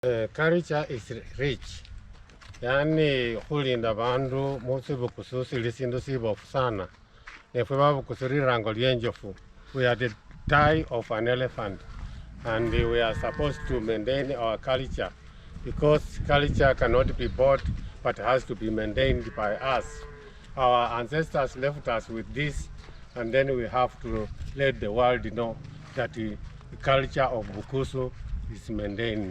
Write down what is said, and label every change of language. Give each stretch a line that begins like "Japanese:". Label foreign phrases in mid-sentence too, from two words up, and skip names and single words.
English: Culture is rich.
Luyia: Yani kulinda bandu musi bukususili sindu sibofu sana. Nefwe babukusuri rango lienjofu.
English: We are the tie of an elephant, and we are supposed to maintain our culture because culture cannot be bought but has to be maintained by us. Our ancestors left us with this, and then we have to let the world know that the culture of Bukusu is maintained.